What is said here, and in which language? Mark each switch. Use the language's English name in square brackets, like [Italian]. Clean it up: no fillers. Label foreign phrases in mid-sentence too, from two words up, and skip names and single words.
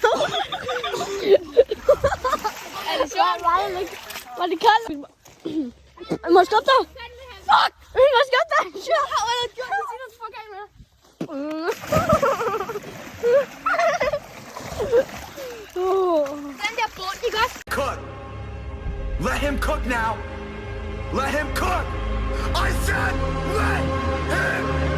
[Danish] Er det sjovt? Var det koldt? Må jeg stoppe dig? Fuck! Må jeg stoppe dig? Jeg har allerede gjort det, siden du får gang med. Den der bund, ikke også? [English] Cook! Let him cook now! Let him cook! I said let him